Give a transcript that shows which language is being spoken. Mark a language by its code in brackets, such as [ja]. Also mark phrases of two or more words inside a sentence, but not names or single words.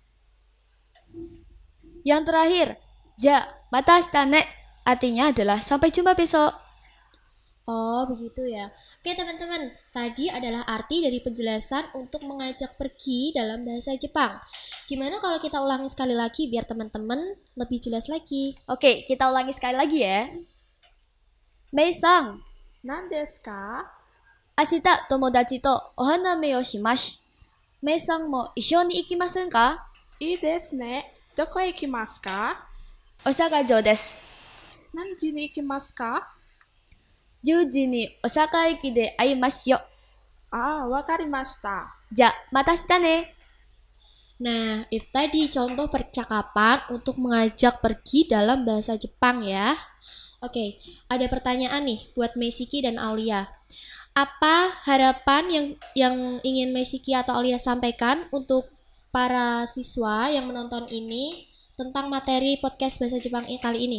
[id] yang terakhir, [ja] じゃ、また明日ね [id] artinya adalah sampai jumpa besok. Oh, begitu ya. Oke, teman-teman. Tadi adalah arti dari penjelasan untuk mengajak pergi dalam bahasa Jepang. Gimana kalau kita ulangi sekali lagi biar teman-teman lebih jelas lagi? Oke, kita ulangi sekali lagi ya. [ja] Mei-san, なんですか? 明日友達とお花見をします. メイさんも一緒に行きませんか? いいですね. どこ行きますか? 大阪城です. 何時に行きますか? 10時に大阪駅で会いますよ。分かりました. じゃ、また明日ね。 [id] Nah, itu tadi contoh percakapan untuk mengajak pergi dalam bahasa Jepang ya. Oke, ada pertanyaan nih buat Meisiki dan Aulia. Apa harapan yang ingin Meisiki atau Aulia sampaikan untuk para siswa yang menonton ini tentang materi podcast bahasa Jepang kali ini?